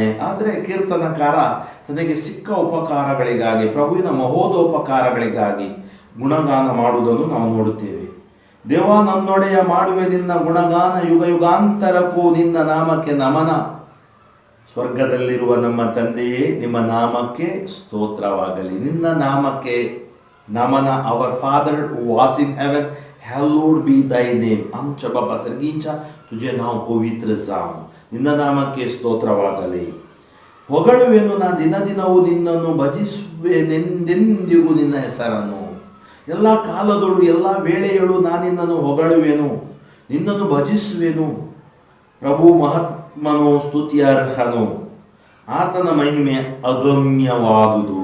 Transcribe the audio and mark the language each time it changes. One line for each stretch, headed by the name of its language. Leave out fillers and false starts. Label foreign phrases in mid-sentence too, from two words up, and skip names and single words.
Kannada: ಆದರೆ ಕೀರ್ತನಕಾರ ತನಗೆ ಸಿಕ್ಕ ಉಪಕಾರಗಳಿಗಾಗಿ, ಪ್ರಭುವಿನ ಮಹೋದೋಪಕಾರಗಳಿಗಾಗಿ ಗುಣಗಾನ ಮಾಡುವುದನ್ನು ನಾವು ನೋಡುತ್ತೇವೆ. ದೇವ ನನ್ನೊಡೆಯ, ಮಾಡುವೆ ನಿನ್ನ ಗುಣಗಾನ, ಯುಗ ಯುಗಾಂತರಕ್ಕೂ ನಿನ್ನ ನಾಮಕ್ಕೆ ನಮನ. ಸ್ವರ್ಗದಲ್ಲಿರುವ ನಮ್ಮ ತಂದೆಯೇ, ನಿಮ್ಮ ನಾಮಕ್ಕೆ ಸ್ತೋತ್ರವಾಗಲಿ, ನಿನ್ನ ನಾಮಕ್ಕೆ ನಮನ.
English: Our Father who art in heaven, hallowed be thy name.
Konkani: आमच्या बाबा सर्गींच्या तुझे नाव पवित्र जाव.
Kannada: ನಿನ್ನ ನಾಮಕ್ಕೆ ಸ್ತೋತ್ರವಾಗಲಿ. ಹೊಗಳುವೆನು ನಾ ದಿನ ದಿನವೂ ನಿನ್ನನ್ನು, ಭಜಿಸುವೆನೆಂದೆಂದಿಗೂ ನಿನ್ನ ಹೆಸರನ್ನು. ಎಲ್ಲ ಕಾಲದೊಳು ಎಲ್ಲ ವೇಳೆಯಳು ನಾನಿನ್ನನ್ನು ಹೊಗಳುವೆನು, ನಿನ್ನನ್ನು ಭಜಿಸುವೆನು. ಪ್ರಭು ಮಹಾತ್ಮನು ಸ್ತುತ್ಯಾರ್ಹನು, ಆತನ ಮಹಿಮೆ ಅಗಮ್ಯವಾದುದು.